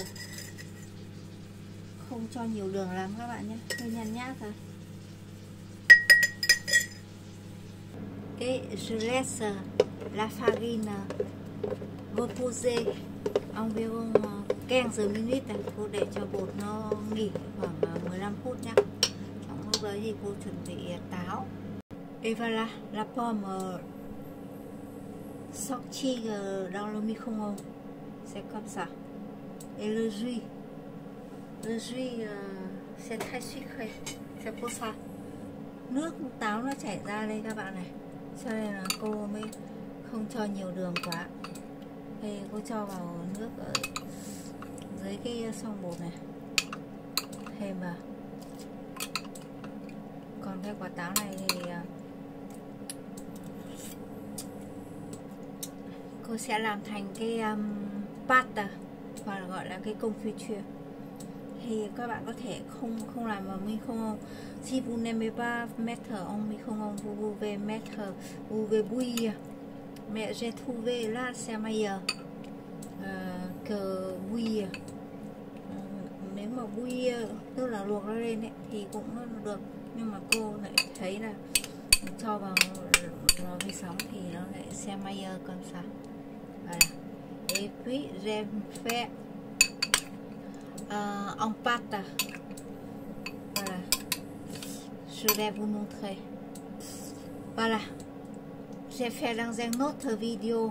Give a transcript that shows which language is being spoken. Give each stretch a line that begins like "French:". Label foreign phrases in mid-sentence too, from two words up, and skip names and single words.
Vietnamese: Không cho nhiều đường lắm các bạn nhé, hơi nhàn nhát thôi.
French: Et je laisse la farine reposer environ 15 minutes.
Vietnamese: Cô để cho bột nó nghỉ khoảng 15 phút nhé. Trong lúc đấy thì cô chuẩn bị táo.
French: Et voilà, la pomme sortie dans le micro-ondes. C'est comme ça. Et le jus c'est très sucré. C'est pour ça.
Vietnamese: Nước táo nó chảy ra đây các bạn này. Cho nên là cô mới không cho nhiều đường quá. Thì cô cho vào nước ở dưới cái xoong bột này. Thêm vào. Còn cái quả táo này thì cô sẽ làm thành cái pâte hoặc là gọi là cái confiture. Thì các bạn có thể không làm vào micro-ondes.
French: Si vous n'aimez pas mettre en micro-ondes, vous pouvez bouillir. Mais j'ai trouvé là c'est meilleur. cờ bùi.
Vietnamese: Nếu mà bùi tức là luộc nó lên ấy, thì cũng được, nhưng mà cô lại thấy là cho vào lò vi sóng thì nó lại sẽ
French: meilleur comme ça. Voilà. Et puis j'ai fait en pâte. Voilà. Je vais vous montrer. Voilà. J'ai fait dans une autre vidéo.